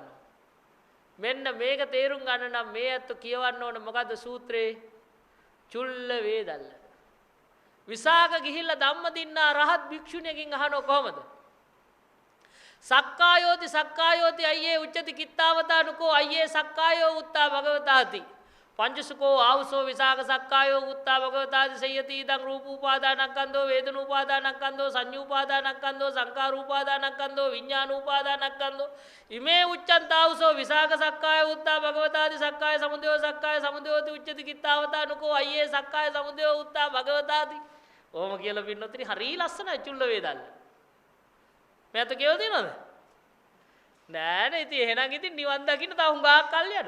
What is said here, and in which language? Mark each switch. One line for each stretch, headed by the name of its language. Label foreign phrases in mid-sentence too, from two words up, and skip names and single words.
Sinhala: මෙන්න මේක තේරුම් ගන්න නම් මේ අත්තු කියවන්න ඕන මොකද්ද සූත්‍රේ? චුල්ල වේදල්ල. විසාක ගිහිල්ලා ධම්මදින්නා රහත් භික්ෂුණියකින් අහනවා කොහමද?
Pali: සක්කායෝති අයියේ උච්චති කිත්තාවතානුකෝ අයියේ සක්කායෝ උත්තා භගවතාති පංචසුකෝ ආවුසෝ විසාක සක්කායෝ උත්තා භගවතාති සයති ඉදං රූපෝපාදානක්ඛන්தோ වේදනෝපාදානක්ඛන්தோ සංඤ්ඤූපාදානක්ඛන්தோ සංකාරූපාදානක්ඛන්தோ විඥානූපාදානක්ඛන්தோ ඉමේ උච්චන්තාවුසෝ විසාක සක්කාය උත්තා භගවතාති සක්කාය සමුදයෝති උච්චති කිත්තාවතානුකෝ අයියේ සක්කාය සමුදයෝ උත්තා භගවතාති.
Sinhala: ඕම කියලා පින්නොත්නි හරි ලස්සනයි චුල්ල වේදල්ල. මේත කියව දෙනවද? නෑ නේ. ඉතින් එහෙනම් ඉතින් නිවන් දකින්න තව හුඟක් කල් යනවා.